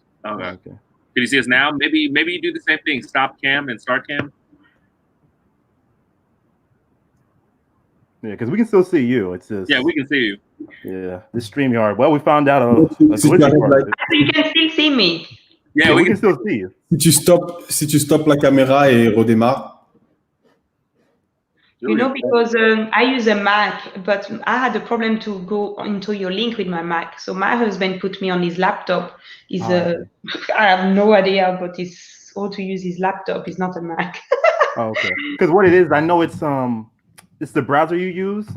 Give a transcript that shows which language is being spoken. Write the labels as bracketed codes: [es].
[en] Okay. Can you see us now? Maybe you do the same thing. Stop cam and start cam. Yeah, because we can still see you. It's just we can see you. Yeah, this StreamYard. Well, we found out a glitchy part of it. You can still see me. Yeah, we can still see you. [fr] Si tu stoppes la caméra et redémarre. [en] You know, because I use a Mac, but I had a problem to go into your link with my Mac. So my husband put me on his laptop. I have no idea, but it's how to use his laptop. It's not a Mac. Oh, okay. Because what it is, I know it's the browser you use.